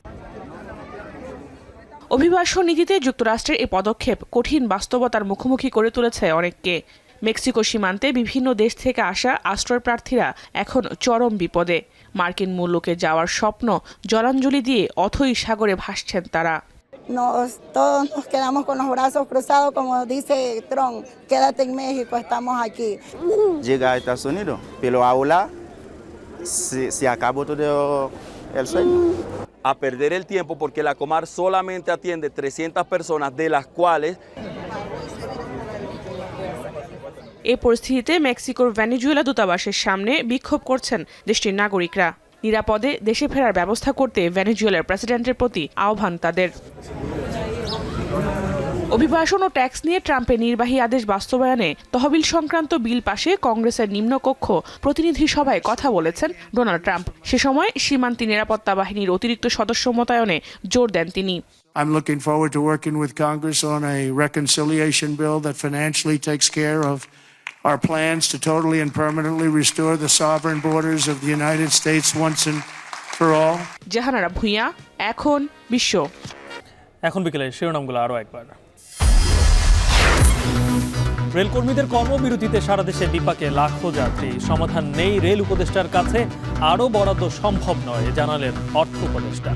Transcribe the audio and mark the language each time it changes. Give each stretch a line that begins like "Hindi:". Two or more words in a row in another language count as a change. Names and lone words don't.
Bangla: অভিবাসন নীতিতে যুক্তরাষ্ট্রের এই পদক্ষেপ কঠিন বাস্তবতার মুখোমুখি করে তুলেছে অনেককে। মেক্সিকো সীমান্তে বিভিন্ন দেশ থেকে আসা আশ্রয় প্রার্থীরা এখন চরম বিপদে। মার্কিন মূল্যকে যাওয়ার স্বপ্ন জলাঞ্জলি দিয়ে অথই সাগরে ভাসছেন তারা।
Spanish: Todos nos quedamos con los brazos cruzados, como dice Trump, quédate en México, estamos aquí. Llega a Estados Unidos, pero ahora se acabó todo el sueño. A perder el tiempo porque la Comar solamente atiende 300 personas, de las cuales...
Bangla: এই পরিস্থিতিতে মেক্সিকোর ভেনেজুয়েলা দূতাবাসের সামনে বিক্ষোভ করছেন দেশটির নাগরিকরা। নিরাপদে দেশে ফেরার ব্যবস্থা করতে ভেনেজুয়েলার প্রেসিডেন্টের প্রতি আহ্বান তাদের। অভিবাসন ও ট্যাক্স নিয়ে ট্রাম্পের নির্বাহী আদেশ বাস্তবায়নে তহবিল সংক্রান্ত বিল পাশে কংগ্রেসের নিম্নকক্ষ প্রতিনিধি সভায় কথা বলেছেন ডোনাল্ড ট্রাম্প। সে সময় সীমান্তে নিরাপত্তা বাহিনীর অতিরিক্ত সদস্য মোতায়েনে জোর দেন তিনি।
English: I'm looking forward to working with Congress on a reconciliation bill that financially takes care of our plans to totally and permanently restore the sovereign borders of the United States once and for all.
Bangla: জাহানারা ভুইয়া, এখন, বিশ্ব। এখন বিকেলে শিরোনামগুলো আরও একবার। রেলকর্মীদের কর্মবিরতিতে সারা দেশে বিপাকে লাখো যাত্রী। সমাধান নেই রেল উপদেষ্টার কাছে, আরও বরাদ্দ সম্ভব নয় জানালেন অর্থ উপদেষ্টা।